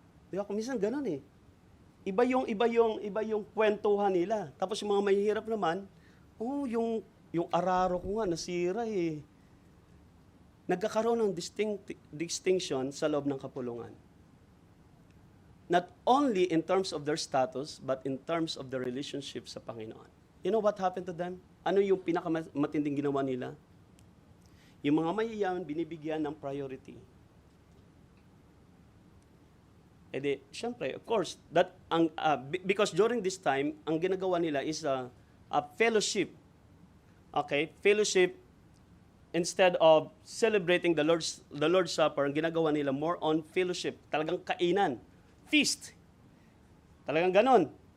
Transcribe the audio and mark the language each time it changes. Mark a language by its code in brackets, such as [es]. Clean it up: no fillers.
[tl] Di ba, kuminsan ganun eh. Iba yung kwentuhan nila. Tapos yung mga mahihirap naman, yung araro ko nga nasira eh. Nagkakaroon ng distinction sa loob ng kapulungan. [en] Not only in terms of their status, but in terms of their relationship [tl] sa Panginoon. [en] You know what happened to them? [tl] Ano yung pinakamatinding ginawa nila? Yung mga mayayaman binibigyan ng priority. Eh di, syempre, [en] of course, because during this time, [tl] ang ginagawa nila [en] is a fellowship. Okay? Fellowship instead of celebrating the Lord's Supper, [tl] ang ginagawa nila [en] more on fellowship, [tl] talagang kainan, [en] feast. [tl] Talagang ganon.